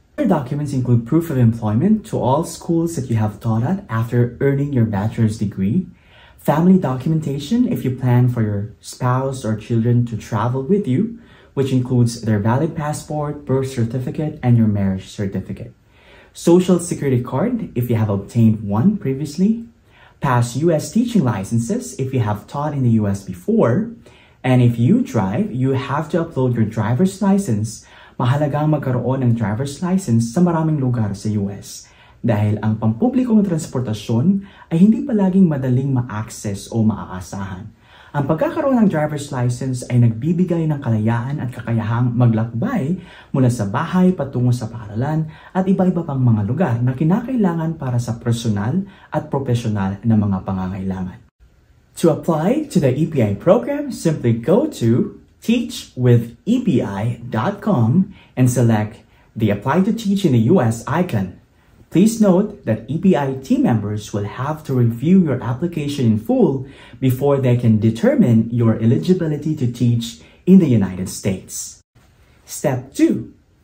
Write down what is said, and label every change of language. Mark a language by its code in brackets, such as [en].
[en] Other documents include proof of employment to all schools that you have taught at after earning your bachelor's degree, family documentation if you plan for your spouse or children to travel with you, which includes their valid passport, birth certificate, and your marriage certificate. Social Security card if you have obtained one previously, past U.S. teaching licenses if you have taught in the U.S. before, and if you drive, you have to upload your driver's license. [tl] Mahalagang magkaroon ng driver's license sa maraming lugar sa U.S. dahil ang pampublikong transportasyon ay hindi palaging madaling ma-access o maaasahan. Ang pagkakaroon ng driver's license ay nagbibigay ng kalayaan at kakayahang maglakbay mula sa bahay patungo sa paaralan at iba-iba pang mga lugar na kinakailangan para sa personal at profesional na mga pangangailangan. [en] To apply to the EPI program, simply go to teachwithepi.com and select the Apply to Teach in the US icon. Please note that EPI team members will have to review your application in full before they can determine your eligibility to teach in the United States. Step 2.